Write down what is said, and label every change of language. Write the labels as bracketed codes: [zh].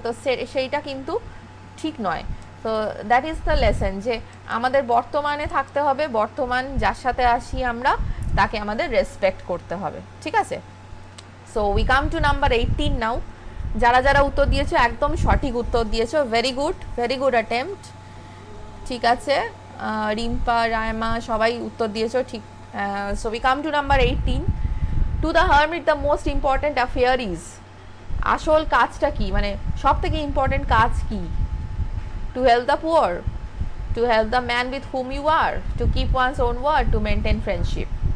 [bn] তো সেইটা কিন্তু ঠিক নয়। তো [en] that is the lesson, [bn] যে আমাদের বর্তমানে থাকতে হবে, বর্তমান যার সাথে আসি আমরা তাকে আমাদের রেসপেক্ট করতে হবে, ঠিক আছে? [en] So we come to number 18 now. [bn] যারা উত্তর দিয়েছো একদম সঠিক উত্তর দিয়েছো, [en] very good attempt, [bn] ঠিক আছে? রিম্পা, রায়মা সবাই উত্তর দিয়েছো ঠিক। [en] So we come to number 18. To the hermit the most important affair is, [bn] আসল কাজটা কি, মানে সব থেকে ইম্পর্টেন্ট কাজ কি? [en] To help the poor, to help the man with whom you are, to keep one's own word, to maintain friendship.